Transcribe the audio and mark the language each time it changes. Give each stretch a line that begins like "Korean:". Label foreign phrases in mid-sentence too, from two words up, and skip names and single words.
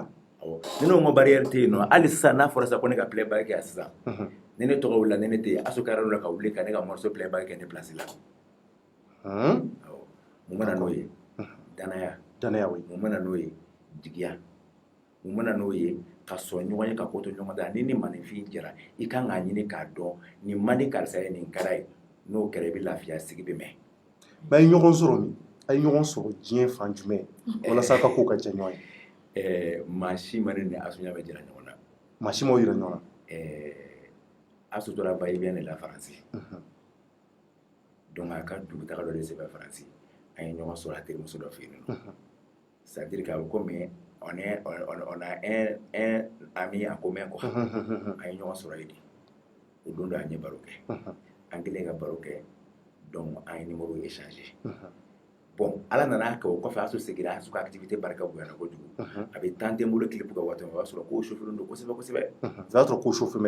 Bambara: ni ne ko n ko barrière tɛ yen nɔ hali sisan n'a fɔra sisan ko ne ka playback kɛ yan sisan ni ne tɔgɔ wulila ni ne tɛ yen Asu ka yɔrɔ la ka wuli ka ne ka morceau playback kɛ ne place la mun mana n'o ye danaya mun mana n'o ye jigiya mun mana n'o ye ka sɔn ɲɔgɔn ye ka ko to ɲɔgɔn da ni maninfin jɛra i kan k'a ɲini k'a dɔn nin man di karisa ye nin kɛra ye n'o kɛra i bɛ lafiya sigi bɛ mɛn. mais a ye ɲɔgɔn sɔrɔ min a ye ɲɔgɔn sɔrɔ diɲɛ fan jumɛn walasa a ka ko ka jɛ ɲɔgɔn ye. maa si ma ne ni Asu Ɲame jira ɲɔgɔn na. maa si m'aw yira ɲɔgɔn na. Asu tora
French: va-et-vient de la
Bambara: Faransi donc a ka dugutaga dɔ de sɛbɛn faransi an ye ɲɔgɔn sɔrɔ a terimuso dɔ fɛ yen nɔ
French: c'est à dire que
Bambara: a bɛ komi
French: on a un ami en commun quoi
Bambara: an ye ɲɔgɔn sɔrɔ yen de o don dɔ an ye baro kɛ an kɛlen ka baro kɛ donc an ye
French: numéro échanger
Bambara: bon ala nana kɛ o kɔfɛ Asu segira Asu ka activité barika bonyana kojugu a bɛ temps tɛ n bolo clip ka waati min o b'a sɔrɔ ko chauffeur don kosɛbɛ kosɛbɛ o y'a sɔrɔ ko chauffeur